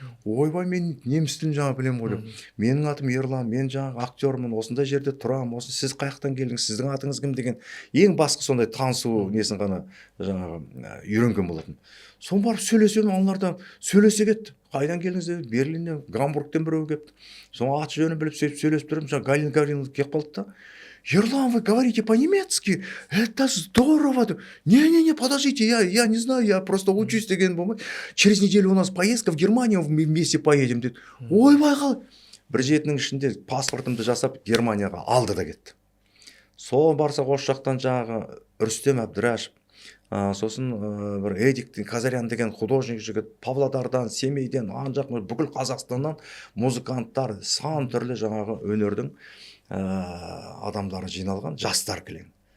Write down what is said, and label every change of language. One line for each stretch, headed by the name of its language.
Kazakh: Ойбай, мен неміс тілін жаңа білем ғой деп. Менің атым Ерлан, мен жаңағы актермын, осындай жерде тұрам, осы сіз қаяқтан келдіңіз, сіздің атыңыз кім деген ең басқа сондай танысу несін ғана жаңағы үйренген болатын. Соны барып сөйлесем, олар да сөйлесе кетті. Қайдан келдіңіз деп, Берлиннен, Гамбургтен біреу келіпті. Соны аты жөнін біліп сөйлесіп тұрып, жаңа Галина Гавриловна келіп қалды да.
Russian: Ерлан, вы говорите по-немецки? Это здорово. Не, подождите, я не знаю, я просто учусь
Kazakh: деген болмайды.
Russian: Через неделю у нас поездка в Германию, вместе поедем
Kazakh: деді. Ойбай қал. Бір жетінің ішінде паспортымды жасап Германияға алды да кетті. Сол барсақ осы жақтан жаңағы Рүстем Әбдірашев, сосын бір Эдик Казарян деген художник жігіт, Павлодардан, Семейден, ан жақ бүкіл Қазақстаннан музыканттар, сан түрлі жаңағы өнердің адамдары жиналған, жастар кілең.